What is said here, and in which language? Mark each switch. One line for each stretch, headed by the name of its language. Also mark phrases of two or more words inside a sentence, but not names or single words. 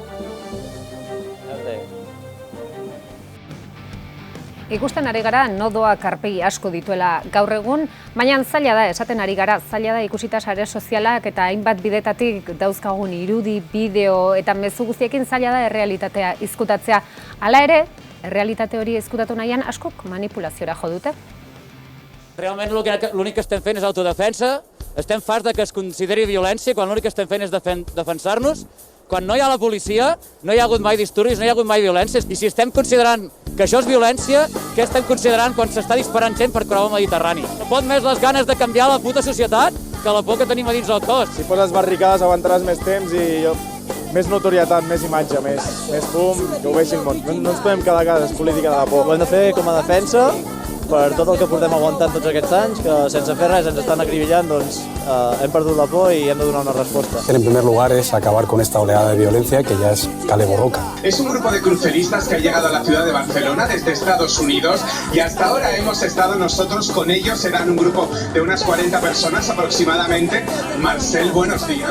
Basque: Ikusten ari gara nodoak aurpegi asko dituela gaur egun, baina zaila da, esaten ari gara, zaila da ikusita sare sozialak eta hainbat bidetatik dauzkagun irudi, bideo eta mezu guztiekin zaila da errealitatea izkutatzea. Hala ere, errealitate hori izkutatu nahian askok manipulaziora jo dute.
Catalan: Realment l'únic que estem fent és autodefensa, Estem farts de que es consideri violència quan l'únic que estem fent és defensar-nos. Quan no hi ha la policia, no hi ha hagut mai disturbis, no hi ha hagut mai violències. I si estem considerant que això és violència, què estem considerant quan s'està disparant gent per creuar el Mediterrani? No pot més les ganes de canviar la puta societat que la por que tenim a dins el cos. Si poses barricades aguantaràs més temps i més notorietat, més imatge, més fum, que ho vegi el món. No ens podem quedar a casa, és política de la por. Ho hem de fer com a defensa per tot el que portem aguantant tots aquests anys, que sense fer res ens estan acribillant, doncs hem perdut la por y hem de donar
Spanish: una respuesta. En primer lugar es acabar con esta oleada de violencia que ya es Kale Borroka. Es un grupo de cruceristas que ha llegado a la ciudad de Barcelona desde Estados Unidos y hasta ahora hemos estado nosotros con ellos, serán un grupo de unas 40 personas aproximadamente. Marcel, buenos días.